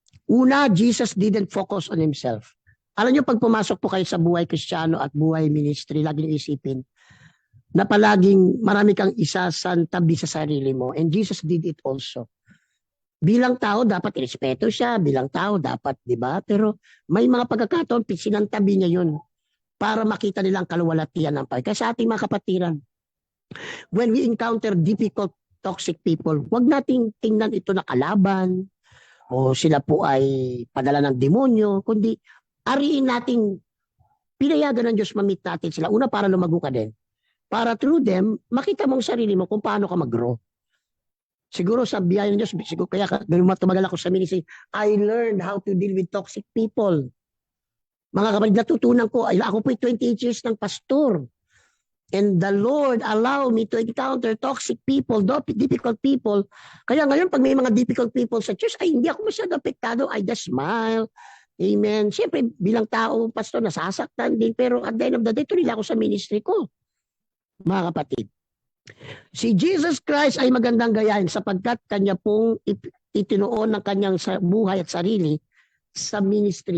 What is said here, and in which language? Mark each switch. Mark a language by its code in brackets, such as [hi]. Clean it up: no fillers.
[en] Una, Jesus didn't focus on himself. [tl] Alam niyo, pag pumasok po kayo sa buhay Kristiyano at buhay ministry, laging isipin na palaging marami kang isa sa tabi sa sarili mo. [en] And Jesus did it also. [tl] Bilang tao, dapat irespeto siya. Bilang tao, dapat, di ba? Pero may mga pagkakataon, sinantabi niya yun para makita nilang kaluwalhatian ng Panginoon. Kaya sa ating mga kapatiran, [en] when we encounter difficult, toxic people, [tl] huwag nating tingnan ito na kalaban o sila po ay padala ng demonyo, kundi ariin nating pinayagan ng Diyos ma-meet natin sila. Una, para lumago ka din. Para through them, makita mong sarili mo kung paano ka mag-grow. Siguro sa biyaya ng Diyos, siguro kaya tumagal ako sa ministry, [en] I learned how to deal with toxic people. [tl] Mga kapatid, natutunan ko, ako po 28 years ng pastor. [en] And the Lord allow me to encounter toxic people, difficult people. [tl] Kaya ngayon, pag may mga difficult people sa church, ay hindi ako masyado apektado. [en] I just smile. [tl] Amen. Siyempre, bilang tao, pastor, nasasaktan din. Pero [en] at the end of the day, [tl] tuloy ako sa ministry ko. Mga kapatid. Si Jesus Christ ay magandang gayahin sapagkat kanya pong itinuon ng kanyang buhay at sarili sa ministry.